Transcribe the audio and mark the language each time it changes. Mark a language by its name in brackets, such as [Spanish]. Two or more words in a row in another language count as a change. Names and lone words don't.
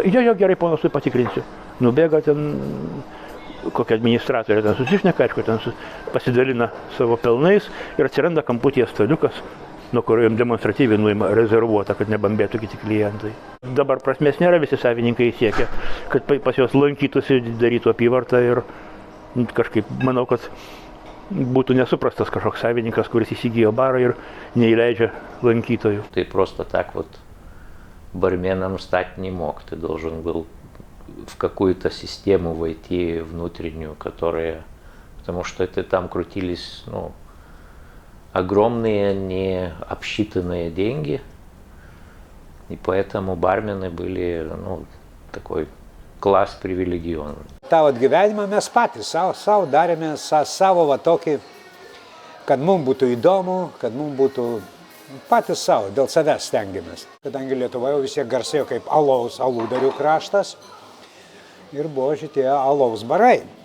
[Lithuanian] Jo, gerai, ponas, tai patikrinsiu. Nubėga ten kokia administratorė, ten susišneka, aišku, ten pasidalina savo pelnais ir atsiranda kamputyje staliukas, nuo kurio jam demonstratyviai nuima rezervuota, kad nebambėtų kiti klientai. Dabar prasmės nėra, visi savininkai siekia, kad pas juos lankytųsi, darytų apyvartą ir kažkaip manau, kad būtų nesuprastas kažkoks savininkas, kuris įsigijo barą ir неįleidžia lankytojų. [Russian] Ты просто так вот барменом стать не мог, ты должен был в какую-то систему войти внутреннюю, которая, потому что это там крутились, ну, огромные, не обсчитанные деньги, и поэтому бармены были, ну, такой класс привилегионный. [Lithuanian] tą vat gyvenimą mes patys savo darėme savo va tokį, kad mums būtų įdomu, kad mums būtų patys savo, dėl savęs stengiamės. Kadangi Lietuva jau vis tiek garsėjo kaip aludarių kraštas ir buvo šitie alaus barai.